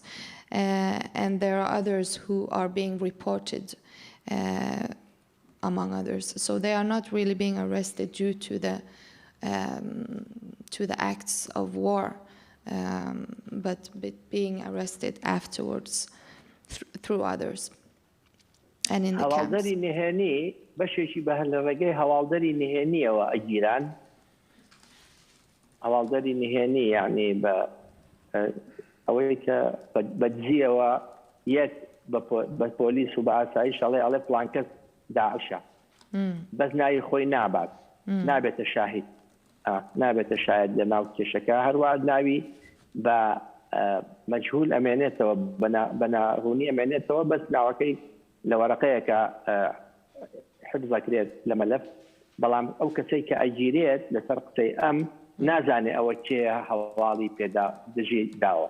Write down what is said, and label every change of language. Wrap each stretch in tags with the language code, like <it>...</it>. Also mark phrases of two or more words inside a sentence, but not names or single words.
<en>And there are others who are being reported among others. So they are not really being arrested due to the acts of war, but being arrested afterwards through others and in the camps.</en> <ckb>هەواڵدەری نهێنی بەشێکی بە لە ڕێگەی هەواڵدەری نهێنیەوە ئەگیران. هەواڵدەری نهێنی یعنی بە ئەوەی کە بەدزیەوە یەک بە پۆلیس و بە ئاسایش ئەڵێ فڵان کەس داعشە بەس ناوی خۆی نابات نابێتە شاهید نابێتە شاهد لە ناو کێشەکە هەروە ناوی بە مەجهول ئەمێنێتەوە بە ناڕوونی ئەمێنێتەوە بەس ناوەکەی لە وەرەقەیەکە حفظەکرێت لە مەلەف بەڵام ئەو کەسەی کە ئەگیرێت لەسەر قسەی ئەم نازانێ ئەوە کێ هەواڵی پێدا دژی داوە.</ckb>